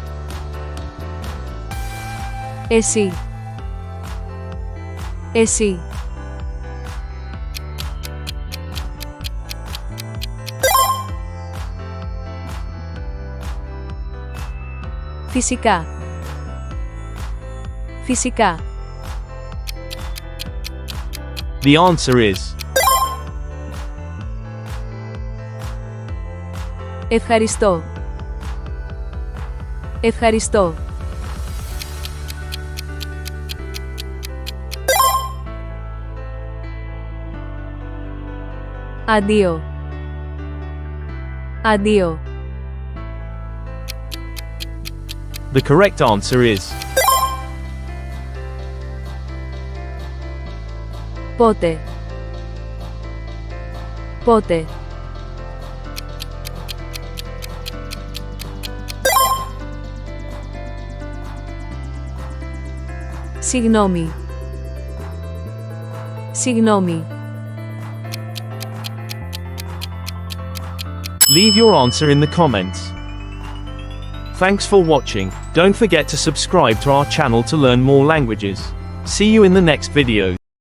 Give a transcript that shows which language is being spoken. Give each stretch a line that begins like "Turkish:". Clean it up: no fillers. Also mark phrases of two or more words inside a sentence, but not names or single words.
Greek: Εσύ. Εσύ. Φυσικά. Φυσικά.
English: The answer is
Greek: Ευχαριστώ. Ευχαριστώ. Αντίο. Αντίο.
English: The correct answer is
Greek: Πότε. Πότε. Συγγνώμη. Συγγνώμη.
English: Leave your answer in the comments. Thanks for watching. Don't forget to subscribe to our channel to learn more languages. See you in the next video.